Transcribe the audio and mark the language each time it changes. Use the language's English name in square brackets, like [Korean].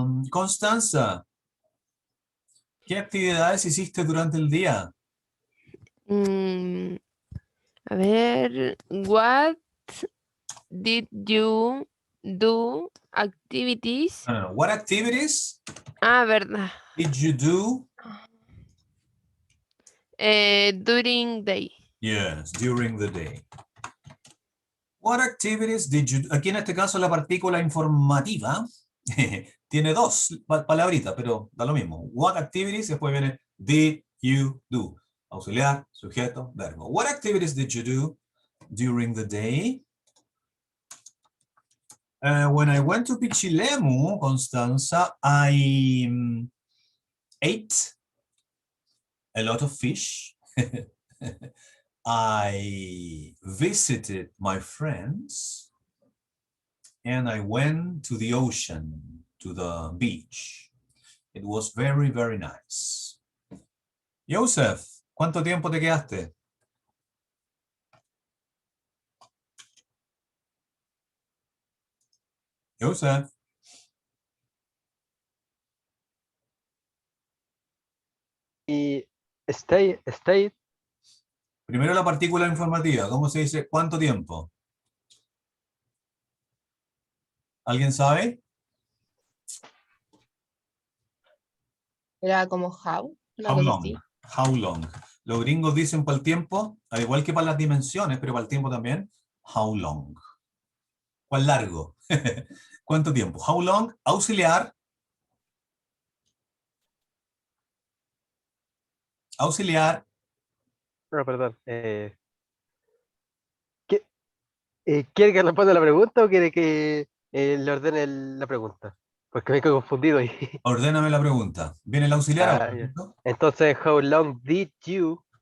[Spanish] Constanza, ¿qué actividades hiciste durante el día? A ver, [English] what did you do activities? No. What activities [Spanish] Verdad. [English] did you do? During day. Yes, during the day. What activities did you do? [Spanish] Aquí en este caso la partícula informativa tiene 2 palabritas, pero da lo mismo. [English] What activities, [Spanish] después viene [English] did you do. [Spanish] Auxiliar, sujeto, verbo. [English] What activities did you do during the day? When I went to Pichilemu, Constanza, I ate a lot of fish. I visited my friends. And I went to the ocean, to the beach. It was very, very nice. [Spanish] Joseph, ¿cuánto tiempo te quedaste? Joseph. Y [English] stay. [Spanish] Primero la partícula informativa. ¿Cómo se dice? ¿Cuánto tiempo? ¿Alguien sabe? Era como [English] how, [Spanish] una [English] How [Spanish] cosa [English] long? [Spanish] así. [English] How long? [Spanish] Los gringos dicen para el tiempo, al igual que para las dimensiones, pero para el tiempo también. [English] how long. [Spanish] ¿Cuán largo? ¿Cuánto tiempo? [English] How long, [Spanish] auxiliar. Auxiliar. No, perdón. ¿Quiere que responda la pregunta o quiere que le ordene la pregunta? Porque me he confundido ahí. Ordéname la pregunta. Viene el auxiliar Ah, ahora, ya. ¿cierto? Entonces, [English] how long did you